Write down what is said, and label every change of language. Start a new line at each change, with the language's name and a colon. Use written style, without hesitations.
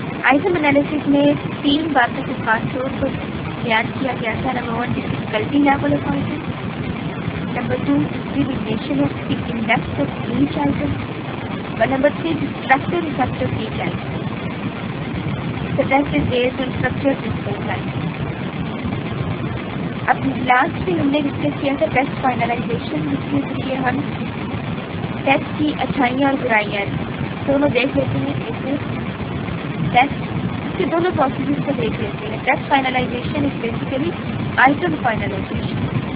Urdu: Item analysis میں 3 باتوں کو خاص طور پر بیان کیا گیا تھا.
English: Number 1 difficulty level of item, number 2 discrimination of the index of each item, اور number 3 structure effect of each item. The test is based on structured response items.
Urdu: اب لاسٹ میں ہم نے ڈسکس کیا تھا ٹیسٹ فائنلائزیشن, جس کے ذریعے ہم ٹیسٹ کی اچھائیاں اور برائیاں دونوں دیکھ لیتے ہیں. اس میں ٹیسٹ کے دونوں پروسیسز کو دیکھ لیتے ہیں.
English: Test finalization is basically item finalization.